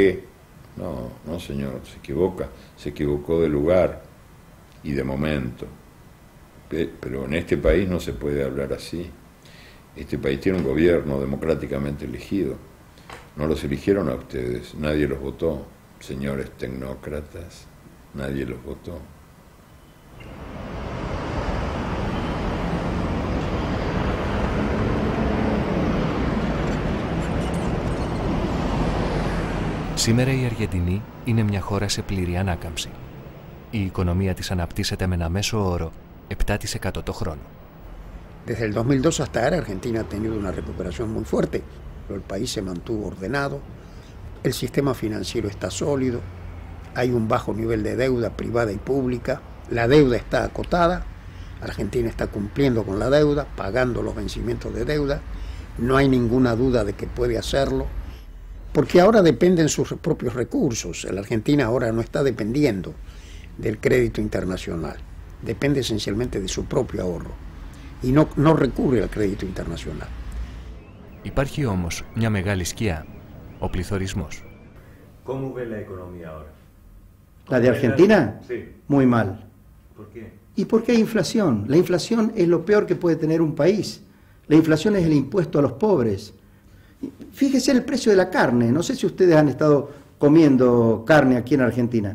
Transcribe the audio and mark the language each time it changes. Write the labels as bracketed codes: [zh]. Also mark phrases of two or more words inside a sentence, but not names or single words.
[es] No señor, se equivoca, se equivocó de lugar y de momento. Pero en este país no se puede hablar así. Este país tiene un gobierno democráticamente elegido. No los eligieron a ustedes, nadie los votó. Señores tecnócratas, nadie los votó. [el] Σήμερα η Αργεντινή είναι μια χώρα σε πλήρη ανάκαμψη. Η οικονομία της αναπτύσσεται με ένα μέσο όρο 7% το χρόνο. [es] Desde el 2002 hasta ahora Argentina ha tenido una recuperación muy fuerte. El país se mantuvo ordenado, el sistema financiero está sólido, hay un bajo nivel de deuda privada y pública, la deuda está acotada, Argentina está cumpliendo con la deuda, pagando los vencimientos de deuda, no hay ninguna duda de que puede hacerlo, porque ahora dependen sus propios recursos. La Argentina ahora no está dependiendo del crédito internacional, depende esencialmente de su propio ahorro y no recurre al crédito internacional. [el] Υπάρχει όμως μια μεγάλη σκιά, ο πληθωρισμός. [es] ¿Cómo ve la economía ahora? ¿La de Argentina? Sí. Muy mal. ¿Por qué? ¿Y por qué hay inflación? La inflación es lo peor que puede tener un país. La inflación es el impuesto a los pobres. Fíjese el precio de la carne. No sé si ustedes han estado comiendo carne aquí en Argentina.